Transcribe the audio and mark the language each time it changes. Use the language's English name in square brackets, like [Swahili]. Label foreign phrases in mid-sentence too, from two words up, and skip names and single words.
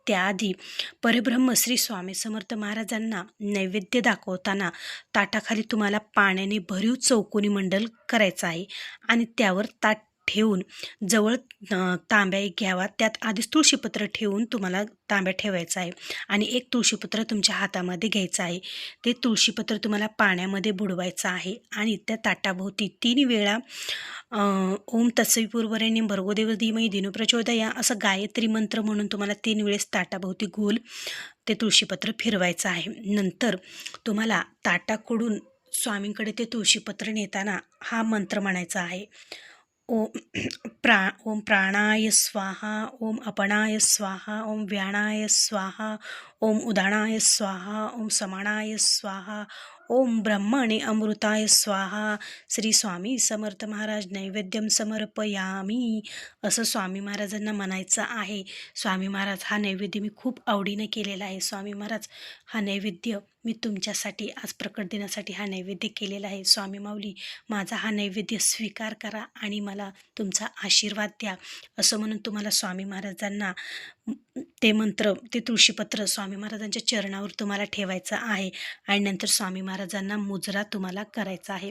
[Marathi] त्याआधी परब्रह्म श्री स्वामी समर्थ महाराजांना नैवेद्य दाखवताना ताटाखाली तुम्हाला पाण्याने भरीव चौकोनी मंडल करायचं आहे आणि त्यावर ताट ठेवून जवळ तांब्या एक घ्यावा. त्यात आधीच तुळशीपत्र ठेवून तुम्हाला तांब्या ठेवायचा आहे आणि एक तुळशीपत्र तुमच्या हातामध्ये घ्यायचं आहे. ते तुळशीपत्र तुम्हाला पाण्यामध्ये बुडवायचं आहे आणि त्या ताटाभोवती 3 वेळा [Sanskrit] ओम तत्सवितुर्वरेण्यं भर्गोदेवो धीमहि धियो प्रचोदयात् [Marathi] असं गायत्री मंत्र म्हणून तुम्हाला 3 वेळेस ताटाभोवती गोल ते तुळशीपत्र फिरवायचं आहे. नंतर तुम्हाला ताटाकडून स्वामींकडे ते तुळशीपत्र नेताना हा मंत्र म्हणायचा आहे. [Sanskrit] ओम प्राणाय स्वाहा, ओम अपनाय स्वाहा, ओम व्यानाय स्वाहा, ओम उदानाय स्वाहा, ओम समानाय स्वाहा, ओम ब्रह्मणे अमृताय स्वाहा. [Marathi] श्री स्वामी समर्थ महाराज [Sanskrit] नैवेद्यम समर्पयामी [Marathi] असं स्वामी महाराजांना म्हणायचं आहे. स्वामी महाराज हा नैवेद्य मी खूप आवडीने केलेला आहे. स्वामी महाराज हा नैवेद्य मी तुमच्यासाठी आज प्रकट दिनासाठी हा नैवेद्य केलेला आहे. स्वामी माऊली माझा हा नैवेद्य स्वीकार करा आणि मला तुमचा आशीर्वाद द्या असं म्हणून तुम्हाला स्वामी महाराजांना ते मंत्र, ते तुळशीपत्र स्वामी महाराजांच्या चरणावर तुम्हाला ठेवायचं आहे आणि नंतर स्वामी महाराजांना मुजरा तुम्हाला करायचा आहे.